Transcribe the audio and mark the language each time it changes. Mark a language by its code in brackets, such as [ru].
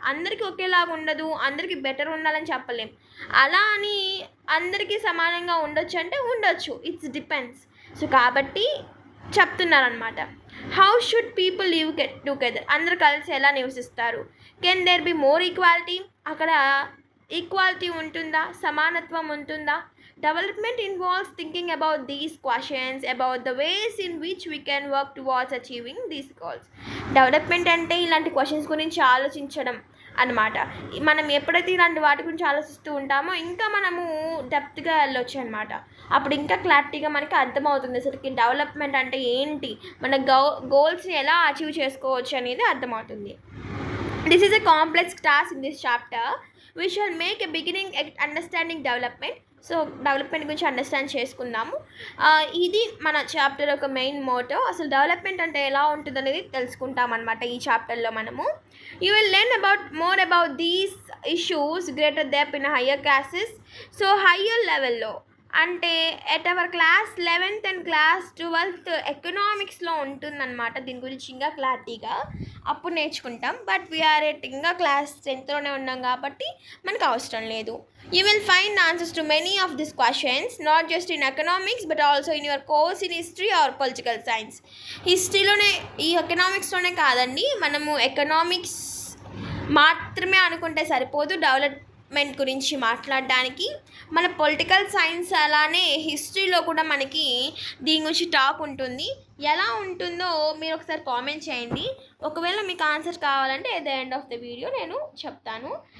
[te] అందరికీ ఒకేలాగా ఉండదు, అందరికీ బెటర్ ఉండాలని చెప్పలేం. అలా అని అందరికీ సమానంగా ఉండొచ్చు అంటే ఉండొచ్చు, ఇట్స్ డిపెండ్స్. సో కాబట్టి చెప్తున్నారనమాట, [en] how should people live together, [te] అందరు కలిసి ఎలా నివసిస్తారు. [en] can there be more equality, [te] అక్కడ ఈక్వాలిటీ ఉంటుందా, సమానత్వం ఉంటుందా. [en] Development involves thinking about these questions, about the ways in which we can work towards achieving these goals. [te] Development అంటే ఇలాంటి క్వశ్చన్స్ గురించి ఆలోచించడం అన్నమాట. మనం ఎప్పుడైతే ఇలాంటి వాటి గురించి ఆలోచిస్తూ ఉంటామో ఇంకా మనము డెప్త్గా వెళ్ళొచ్చు అనమాట. అప్పుడు ఇంకా క్లారిటీగా మనకి అర్థమవుతుంది అసలుకి డెవలప్మెంట్ అంటే ఏంటి, మన గోల్స్ని ఎలా అచీవ్ చేసుకోవచ్చు అనేది అర్థమవుతుంది. [en] This is a complex task in this chapter. We shall make a beginning at understanding development. [te] So development గురించి అండర్స్టాండ్ చేసుకుందాము. ఇది మన చాప్టర్ ఒక మెయిన్ మోటో. అసలు డెవలప్మెంట్ అంటే ఎలా ఉంటుంది అనేది తెలుసుకుంటాం అనమాట ఈ చాప్టర్లో మనము. [en] You will learn more about these issues greater depth in higher classes. So higher లెవెల్లో [te] అంటే [en] at our class 11th and class 12th [te] ఎకనామిక్స్లో ఉంటుందన్నమాట. దీని గురించి ఇంకా క్లారిటీగా అప్పుడు నేర్చుకుంటాం. బట్ వీఆర్ ఇంకా క్లాస్ 10thలోనే ఉన్నాం కాబట్టి మనకు అవసరం లేదు. [en] You will find answers to many of these questions, not just in economics but also in your course in history or political science. [te] హిస్టరీలోనే, ఈ ఎకనామిక్స్లోనే కాదండి, మనము ఎకనామిక్స్ మాత్రమే అనుకుంటే సరిపోదు డెవలప్మెంట్ గురించి మాట్లాడడానికి. మన పొలిటికల్ సైన్స్ అలానే హిస్టరీలో కూడా మనకి దీని గురించి టాక్ ఉంటుంది. ఎలా ఉంటుందో మీరు ఒకసారి కామెంట్ చేయండి. ఒకవేళ మీకు ఆన్సర్ కావాలంటే [en] at the end of the video [te] నేను చెప్తాను.